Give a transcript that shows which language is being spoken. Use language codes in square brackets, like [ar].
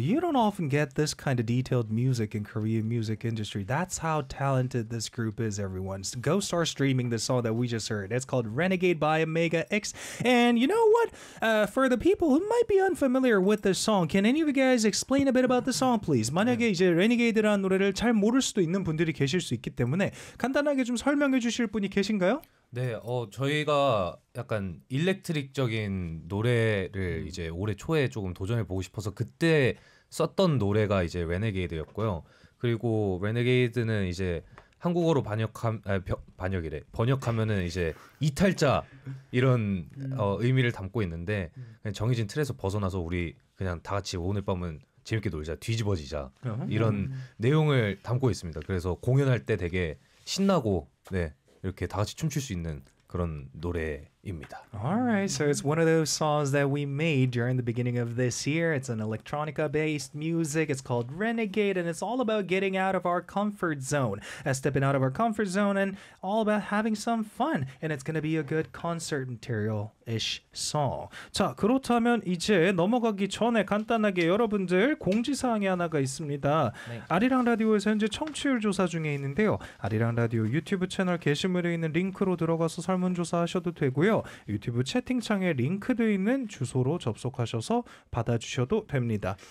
[en] You don't often get this kind of detailed music in Korean music industry. That's how talented this group is, everyone. Go start streaming the song that we just heard. It's called Renegade by Omega X. And you know what? For the people who might be unfamiliar with this song, can any of you guys explain a bit about the song, please? [ko] 만약에 이제 Renegade라는 노래를 잘 모를 수도 있는 분들이 계실 수 있기 때문에 간단하게 좀 설명해 주실 분이 계신가요? 네, 저희가 약간 일렉트릭적인 노래를 이제 올해 초에 조금 도전해 보고 싶어서 그때 썼던 노래가 이제 Renegade였고요. 그리고 Renegade는 이제 한국어로 번역하면은 이제 이탈자 이런 의미를 담고 있는데 그냥 정해진 틀에서 벗어나서 우리 그냥 다 같이 오늘 밤은 재밌게 놀자, 뒤집어지자 이런 내용을 담고 있습니다. 그래서 공연할 때 되게 신나고 네. 이렇게 다 같이 춤출 수 있는 그런 노래입니다. [en] Alright, so it's one of those songs that we made during the beginning of this year. It's an electronica-based music. It's called Renegade, and it's all about getting out of our comfort zone. Stepping out of our comfort zone and all about having some fun. And it's gonna be a good concert material-ish song. [ko] 자, 그렇다면 이제 넘어가기 전에 간단하게 여러분들 공지사항이 하나가 있습니다. 네. 아리랑 라디오에서 현재 청취율 조사 중에 있는데요. 아리랑 라디오 유튜브 채널 게시물에 있는 링크로 들어가서 설문조사 하셔도 되고요. 유튜브 채팅창에 링크되어 있는 주소로 접속하셔서 받아주셔도 됩니다.